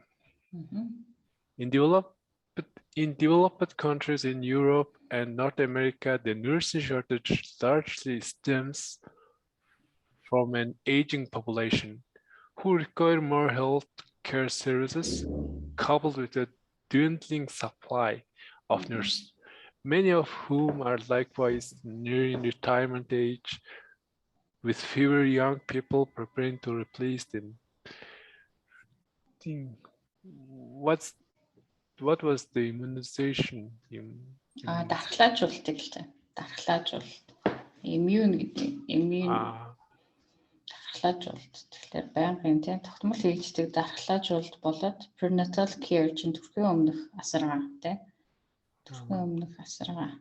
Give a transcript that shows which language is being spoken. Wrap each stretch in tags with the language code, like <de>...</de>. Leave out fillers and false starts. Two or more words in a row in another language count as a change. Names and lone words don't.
<en>In developed countries in Europe and North America, the nursing shortage largely stems from an aging population who require more health care services, coupled with a dwindling supply of nurses, many of whom are likewise nearing retirement age, with fewer young people preparing to replace them. What was the immunization?</en> <mn>Дархлаажуулалт л дээ. Дархлаажуулалт. Immune гэдэг. Immune. Дархлаажуулалт. Тэгэхээр байнгын тийм тогтмол хийгддэг дархлаажуулалт болоод</mn> <en>prenatal care</en> <mn>чинь төрхийн өмнөх асаргаа тийм. Төрхийн өмнөх асаргаа.</mn>